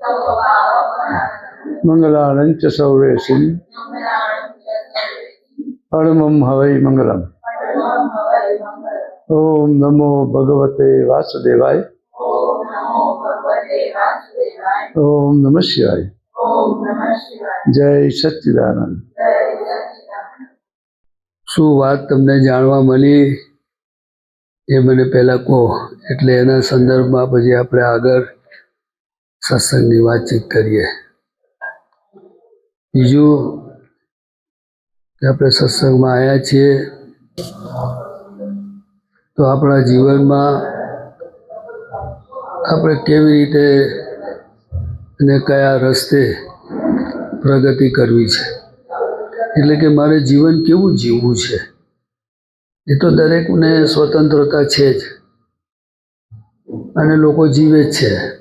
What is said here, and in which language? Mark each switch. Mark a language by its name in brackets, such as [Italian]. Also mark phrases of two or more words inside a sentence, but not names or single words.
[Sanskrit] मंगलानं च सर्वेषिं परमं हवै मंगलम्। ओम नमो भगवते वासुदेवाय। ओम नमः शिवाय। जय सच्चिदानंद। [Gujarati] શું વાત તમને જાણવા મળી એ મને પહેલા કહો, એટલે એના સંદર્ભમાં પછી આપણે આગળ સત્સંગની વાતચીત કરીએ। બીજું કે આપણે સત્સંગમાં આવ્યા છીએ તો આપણા જીવનમાં આપણે કેવી રીતે અને કયા રસ્તે પ્રગતિ કરવી છે, એટલે કે મારે જીવન કેવું જીવવું છે એ તો દરેકને સ્વતંત્રતા છે જ અને લોકો જીવે જ છે,